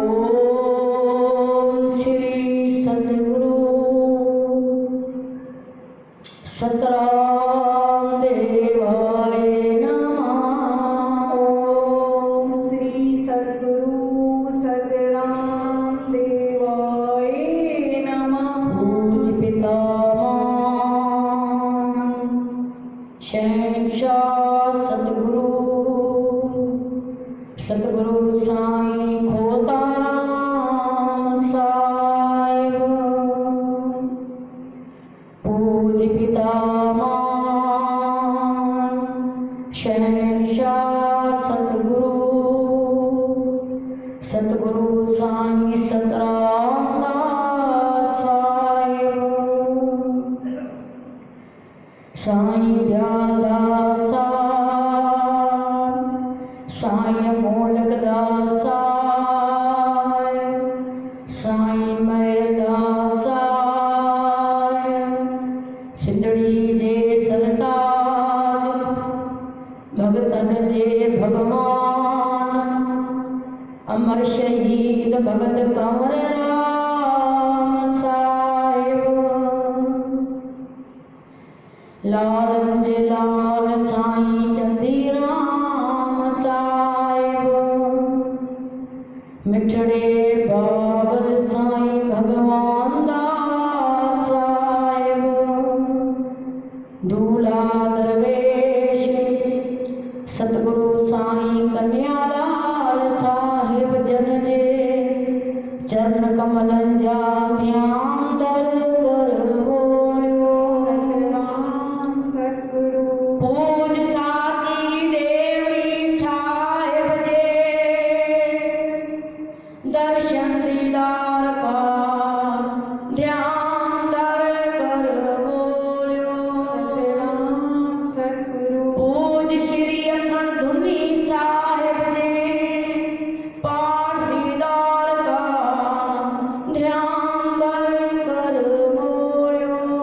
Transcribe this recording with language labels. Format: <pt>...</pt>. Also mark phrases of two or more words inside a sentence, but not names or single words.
<sa>ओम श्री सतगुरु सतराम देवाय नमः ओम श्री सतगुरु सतराम देवाय नमः पूज</sa> <sd>पितामह शहंशाह सतगुरु सतगुरु साईं खोताराम साहिब पूज पितामह शहंशाह सतगुरु सतगुरु साईं सतराम दास साहिब साईं दयाल साईं मोलक दास साईं महर दास सिंधड़ी जे सरताज भगतन जे भगवान अमर शहीद भगत कंवर राम साहिब लाल जे लाल साईं चंदी राम साहिब मिठड़े बाबल साईं भगवान दास साहिब दूल्हा दरवेश सतगुरु साईं कन्यालाल साहिब जन जे चरण कमलन जा ध्यान दर कर बोलियो सतगुरु पूज साची देवी साहिब जे दर्शन दीदार का ध्यान दर कर बोलियो सतगुरु पूज श्री अखंड धुनी साहिब जे पाठ दीदार का ध्यान दर कर बोलियो</sd>